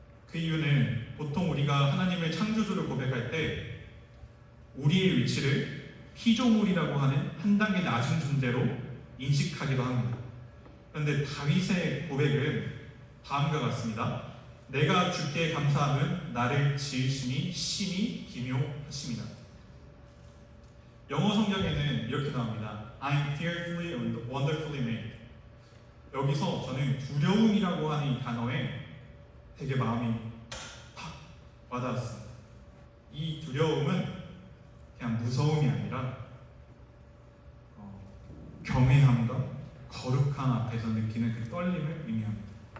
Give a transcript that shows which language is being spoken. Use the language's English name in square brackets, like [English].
[Korean] 그 이유는 보통 우리가 하나님을 창조주로 고백할 때 우리의 위치를 피조물이라고 하는 한 단계 낮은 존재로 인식하기도 합니다. 그런데 다윗의 고백은 다음과 같습니다. 내가 주께 감사함은 나를 지으시니 심히 기묘하십니다. 영어 성경에는 이렇게 나옵니다. [English] I'm fearfully and wonderfully made. [Korean] 여기서 저는 두려움이라고 하는 이 단어에 되게 마음이 팍 와닿았습니다. 이 두려움은 그냥 무서움이 아니라 경외함과 거룩함 앞에서 느끼는 그 떨림을 의미합니다.